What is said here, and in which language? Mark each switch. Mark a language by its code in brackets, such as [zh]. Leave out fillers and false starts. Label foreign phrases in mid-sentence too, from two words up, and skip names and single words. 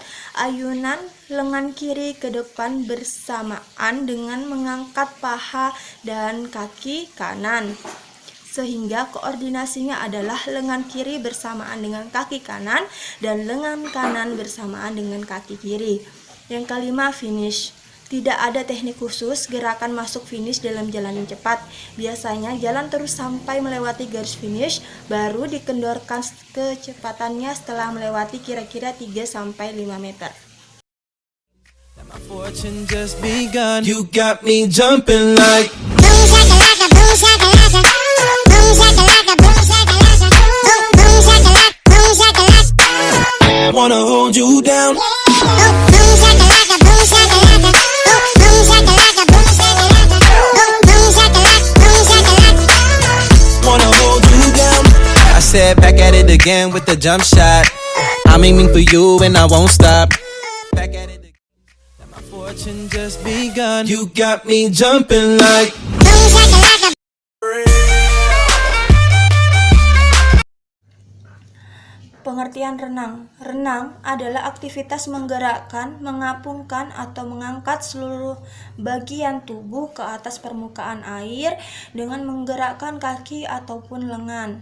[id] Ayunan lengan kiri ke depan bersamaan dengan mengangkat paha dan kaki kanan, sehingga koordinasinya adalah lengan kiri bersamaan dengan kaki kanan dan lengan kanan bersamaan dengan kaki kiri. Yang kelima, finish. Tidak ada teknik khusus gerakan masuk finish dalam jalan yang cepat. Biasanya jalan terus sampai melewati garis finish, baru dikendorkan kecepatannya setelah melewati kira-kira 3-5 meter. [en] My fortune just begun. You got me jumping like Boom shakalaka, boom shakalaka. Boom shakalaka, boom shakalaka. Boom shakalaka, boom shakalaka. wanna hold you down. Boom shakalaka, boom shakalaka. Boom shakalaka, boom shakalaka. Boom shakalaka, boom shakalaka. Wanna hold you down. I said back at it again with the jump shot. I'm aiming for you and I won't stop. Back at it again. My fortune just begun. You got me jumping like Boom shakalaka. [id] Pengertian renang. Renang adalah aktivitas menggerakkan, mengapungkan, atau mengangkat seluruh bagian tubuh ke atas permukaan air dengan menggerakkan kaki ataupun lengan.